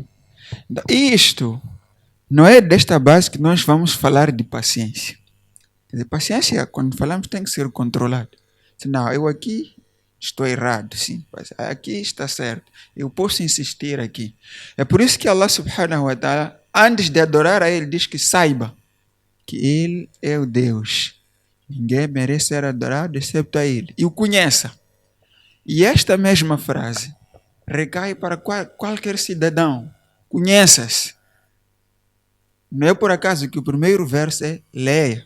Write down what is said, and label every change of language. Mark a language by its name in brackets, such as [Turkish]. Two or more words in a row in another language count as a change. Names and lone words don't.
[Portuguese] Então, isto não é desta base que nós vamos falar de paciência. Quer dizer, paciência, quando falamos, tem que ser controlado. Não, eu aqui estou errado, sim. Aqui está certo. Eu posso insistir aqui. É por isso que Allah [Arabic] سبحانه وتعالى, [Portuguese] antes de adorar a Ele, diz que saiba que Ele é o Deus. Ninguém merece ser adorado exceto a Ele. E o conheça. E esta mesma frase recai para qualquer cidadão. Conheça-se. Não é por acaso que o primeiro verso é leia.